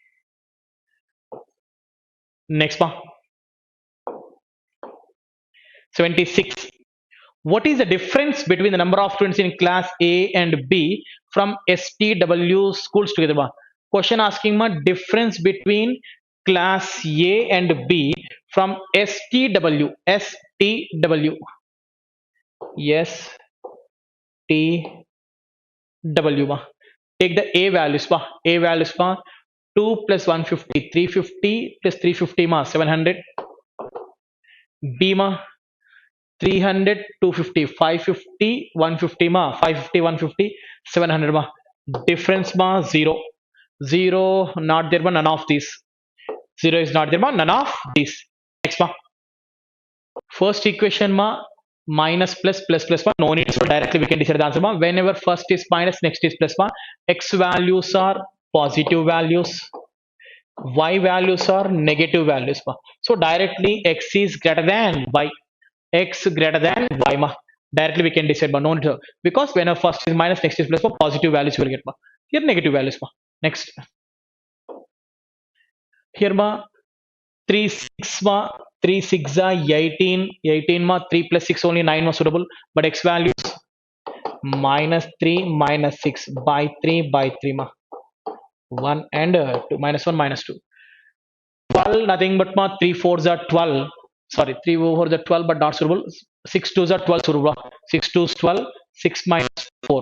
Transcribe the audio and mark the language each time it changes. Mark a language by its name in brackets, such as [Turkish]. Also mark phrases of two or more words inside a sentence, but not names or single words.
[English] Next ma 76. What is the difference between the number of students in class A and B from STW schools together ma? Question asking ma difference between class A and B from STW. STW. STW ma. Take the A values ma. A values ma 2 plus 150 350 plus 350 ma 700. B ma 300 250 550 150 ma 550 150 700 ma. Difference ma 0. 0 not there ma none of these. 0 is not there ma none of these. Next ma. First equation ma minus plus plus plus ma no need, so directly we can decide the answer ma. Whenever first is minus next is plus ma. X values are positive values, y values are negative values ma. So directly x is greater than y. X greater than y ma. Directly we can decide ma. No need to, because whenever first is minus next is plus ma, positive values you will get ma. Here negative values ma. Next, here ma 3 6 ma 3 6 are 18, 18 ma 3 plus 6 only 9 ma suitable, but x values minus 3 minus 6 by 3 by 3 ma 1 and 2 minus 1 minus 2. 12 nothing but ma 3 4s are 12. Sorry, 3 4s are 12 but not suitable. 6 2s are 12 suitable. 6 2s 12. 6 minus 4.